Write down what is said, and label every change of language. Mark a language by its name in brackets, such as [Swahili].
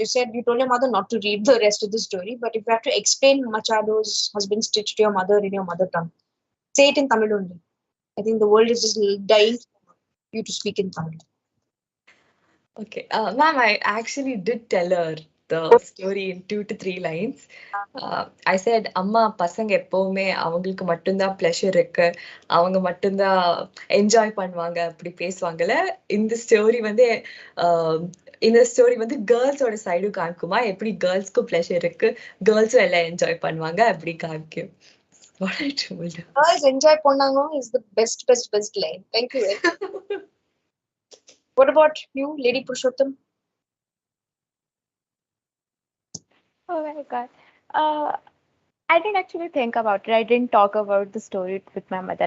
[English] You said you told your mother not to read the rest of the story, but if you have to explain Machado's husband Stich to your mother in your mother tongue, say it in Tamil only. I think the world is just dying for you to speak in Tamil. Okay, ma'am, I actually did tell her the story in 2 to 3 lines. I said, [Tamil] அம்மா பசங்க எப்பவுமே அவங்களுக்கு மட்டும்தான் pleasure இருக்கு, அவங்க மட்டும்தான் enjoy பண்ணுவாங்க, அப்படி பேசுவாங்கல்ல. இந்த ஸ்டோரி வந்து இந்த ஸ்டோரி வந்து கேர்ள்ஸோட சைடும் காமிக்குமா, எப்படி கேர்ள்ஸ்க்கும் ப்ளஷர் இருக்கு, கேர்ள்ஸும் எல்லாம் என்ஜாய் பண்ணுவாங்க, அப்படி காமிக்கும். [English] What I told her. Girls enjoy Ponnango is the best line. Thank you. What about you, Lady Purushottam? Oh my God. I didn't actually think about it. I didn't talk about the story with my mother.